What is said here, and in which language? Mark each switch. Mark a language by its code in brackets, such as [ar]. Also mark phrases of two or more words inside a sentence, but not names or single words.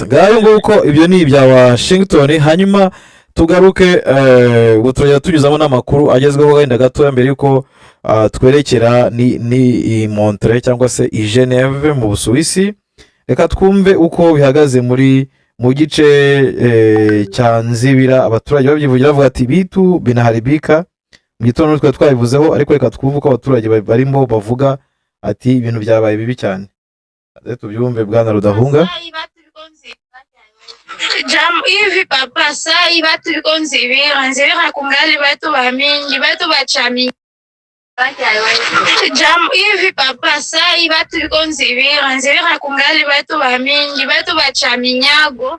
[rw] Ngayo nguko ibyo ni ibya Washington. Hanyuma tugaruke ubu turajya tunyuzamo n'amakuru agezweho wenda gato mbere yuko twerekera ni Montre cyangwa se i Geneve mu Busuwisi. reka twumve uko bihagaze mu gice cya Nzibira. Abaturage babyivugira bavuga ati [sw] bitu binaharibika. [rw] Mu gitondo twari twabivuzeho, ariko reka twumve uko abaturage barimo bavuga ati ibintu byabaye bibi cyane. Tubyumve Bwana Rudahunga. [sw] Jambo hivi papa, saa hii watu viko Nzibira kungali watu wa mingi, watu wa chami. Jambo hivi papa, saa hii watu viko Nzibira kungali watu wa mingi, watu wa chaminyago.